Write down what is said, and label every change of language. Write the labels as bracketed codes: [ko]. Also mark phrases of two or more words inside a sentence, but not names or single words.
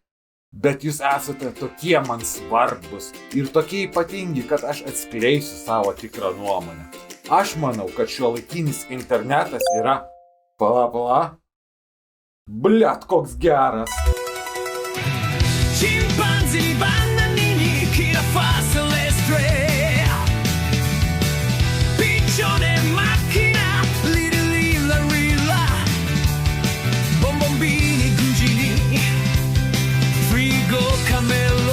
[lt] Bet jūs esate tokie man svarbus ir tokie ypatingi, kad aš atskleisiu savo tikrą nuomonę. Aš manau, kad šiuolaikinis internetas yra... Pala. Blet, koks geras. [it] Chimpanzini, bananini, chi la fa se le stray. Piccione, macchina, lilla, rilla. Bombombini, cugini, frigo, cammello.